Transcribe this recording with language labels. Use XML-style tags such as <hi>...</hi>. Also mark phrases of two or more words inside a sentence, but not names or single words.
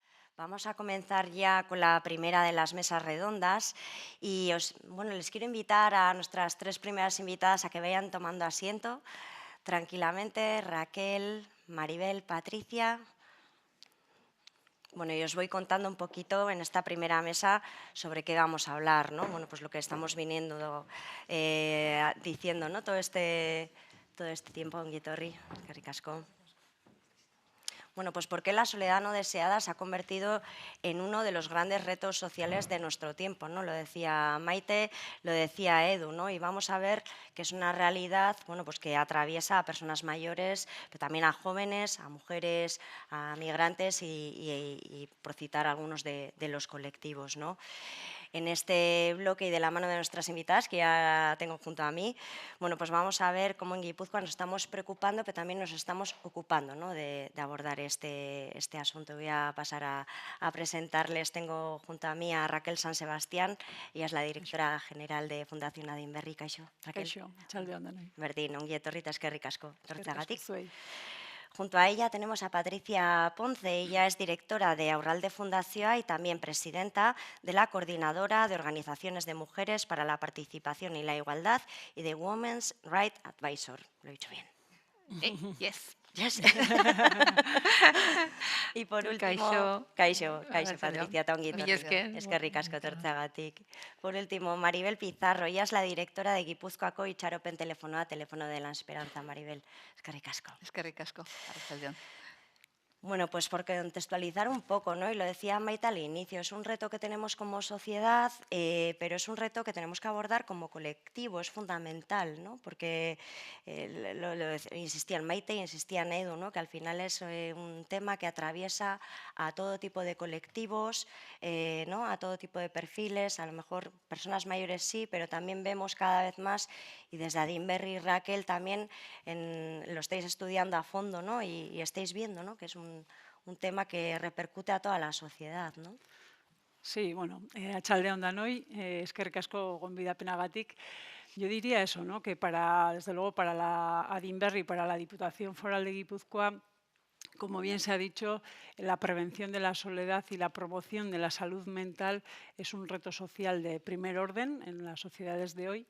<es>Vamos a comenzar ya con la primera de las mesas redondas y les quiero invitar a nuestras tres primeras invitadas a que vayan tomando asiento tranquilamente. Raquel, Maribel, Patricia. Bueno, y os voy contando un poquito en esta primera mesa sobre qué vamos a hablar, ¿no? Bueno, pues lo que estamos viniendo diciendo, ¿no? Todo este tiempo,</es> <eu>ongi etorri, eskerrik asko.</eu> <es>Bueno, pues porque la soledad no deseada se ha convertido en uno de los grandes retos sociales de nuestro tiempo, ¿no? Lo decía Maite, lo decía Edu, ¿no? Y vamos a ver que es una realidad, bueno, pues que atraviesa a personas mayores, pero también a jóvenes, a mujeres, a migrantes y por citar algunos de los colectivos, ¿no? En este bloque y de la mano de nuestras invitadas, que ya tengo junto a mí, bueno, pues vamos a ver cómo en Guipúzcoa nos estamos preocupando, pero también nos estamos ocupando, ¿no? de abordar este asunto. Voy a pasar a presentarles. Tengo junto a mí a Raquel San Sebastián, ella es la</es> <eu>Kaixo,</eu> <es>directora general de Fundación Adinberri.</es> <eu>Kaixo, Raquel. kaixo, atxaldeon denoi. Berdin, ongi etorri eta eskerrik asko Eskerrik asko etortzeagatik. zuei.</eu> <es>Junto a ella tenemos a Patricia Ponce, ella es directora de Aurralde Fundazioa y también presidenta de la Coordinadora de Organizaciones de Mujeres para la Participación y la Igualdad y de Women's Rights Advisor. Lo he dicho bien. Yes. Yes. Y por último,</es> <eu>Kaixo, Kaixo arratsaldeon. Patricia, eta ongi Mila etorri. esker. Eskerrik asko etortzeagatik.</eu> <es>Por último, Maribel Pizarro, ella es la directora de Guipúzcoako Itxaropen Telefonoa, Teléfono de la Esperanza. Maribel,</es> <eu>eskerrik asko. Eskerrik asko, arratsaldeon.</eu> <es>Bueno, pues por contextualizar un poco, ¿no? Y lo decía Maite al inicio, es un reto que tenemos como sociedad, pero es un reto que tenemos que abordar como colectivo, es fundamental, ¿no? Porque insistían Maite y insistían Edu, ¿no? Que al final es un tema que atraviesa a todo tipo de colectivos, ¿no? A todo tipo de perfiles, a lo mejor personas mayores sí, pero también vemos cada vez más, y desde Adinberri y Raquel también lo estáis estudiando a fondo, ¿no? Y estáis viendo, ¿no? Que es un tema que repercute a toda la sociedad, ¿no? Sí,</es> <eu>bueno, atxaldeon danoi, eskerrik asko gonbidapenagatik.</eu> <es>Yo diría eso, ¿no? Que desde luego, para la Adinberri, para la Diputación Foral de Guipúzcoa, como bien se ha dicho, la prevención de la soledad y la promoción de la salud mental es un reto social de primer orden en las sociedades de hoy.</es>